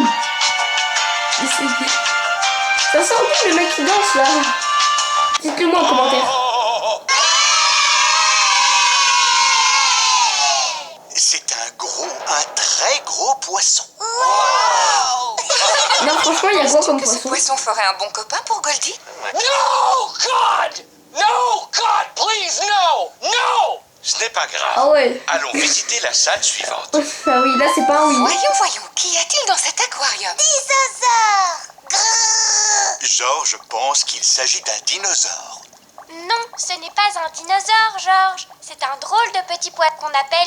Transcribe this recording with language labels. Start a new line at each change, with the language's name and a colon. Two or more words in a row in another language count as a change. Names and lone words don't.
French: Mais ça sent un peu le mec qui danse là. Dites-le moi en commentaire. C'est un très gros poisson. Non, franchement, il y a quoi comme Que ce poisson? poisson ferait un bon copain pour Goldie?
English: No, God! No, God, please, no! No!
French: Ce n'est pas grave. Ah ouais. Allons visiter la salle suivante. Ah oui, là c'est pas un oui. Voyons, qu'y a-t-il dans cet aquarium? Dinosaure. Grrr. Georges pense qu'il s'agit d'un dinosaure. Non, ce n'est pas un dinosaure, Georges. C'est un drôle de petit poisson qu'on appelle...